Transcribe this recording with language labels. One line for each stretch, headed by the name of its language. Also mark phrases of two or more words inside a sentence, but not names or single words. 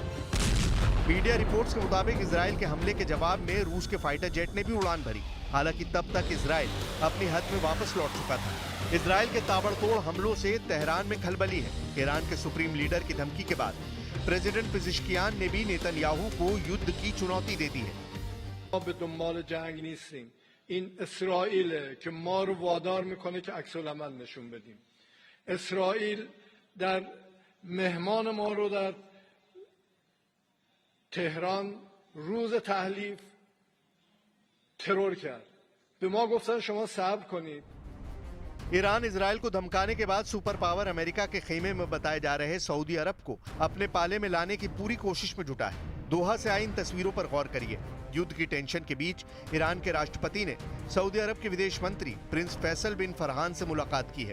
Hindi: मीडिया रिपोर्ट्स के मुताबिक इजराइल के हमले के जवाब में रूस के फाइटर जेट ने भी उड़ान भरी। हालांकि तब तक इजराइल अपनी हद में वापस लौट चुका था। इजराइल के ताबड़तोड़ हमलों से तेहरान में खलबली है। ईरान के सुप्रीम लीडर की धमकी के बाद प्रेसिडेंट पिज़ेश्कियान ने भी नेतन्याहू को युद्ध की चुनौती दे दी है।
Persian: ما به دنبال جنگ نیستیم. این اسرائیل که ما رو وادار میکنه که عکس العمل نشون بدیم. اسرائیل در مهمان ما رو در تهران روز تحلیف ترور کرد. به ما گفتن شما صبر کنید.
Hindi: ईरान इजराइल को धमकाने के बाद सुपर पावर अमेरिका के खेमे में बताए जा रहे सऊदी अरब को अपने पाले में लाने की पूरी कोशिश में जुटा है। दोहा से आई इन तस्वीरों पर गौर करिए। युद्ध की टेंशन के बीच ईरान के राष्ट्रपति ने सऊदी अरब के विदेश मंत्री प्रिंस फैसल बिन फरहान से मुलाकात की है।